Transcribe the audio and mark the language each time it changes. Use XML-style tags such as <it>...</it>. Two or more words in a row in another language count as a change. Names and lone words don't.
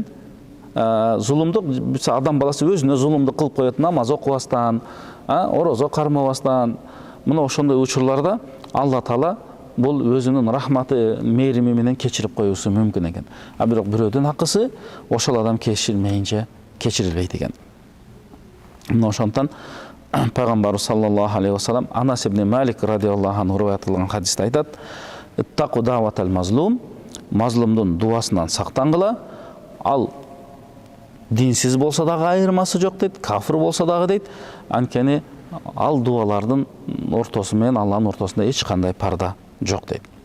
<ky>Зулумдук, адам баласы өзүнө зулумдук кылып коет, намаз окубастан, орозо кармабастан. Мына ошондой учурларда Алла Таала бул өзүнүн рахматы, мээрими менен кечирип коюусу мүмкүн экен. А бирок бирөөдүн акысы ошол адам кечирмейинче кечирилбейт экен. Мына ошондон Пайгамбарыбыз</ky> <ar>صلى الله عليه وسلم</ar> <ky>Анас ибн Малик</ky> <ar>رضي الله عنه</ar> <ky>риваят кылган хадисте айтат:</ky> <ar>"اتقوا دعوة المظلوم",</ar> <ky>мазлумдун дуасынан сактангыла. Ал динсиз болсо дагы айырмасы жок дейт, кафир болсо дагы дейт. Анткени ал дуалардын ортосу менен Алланын ортосунда эч кандай парда жок дейт.</ky>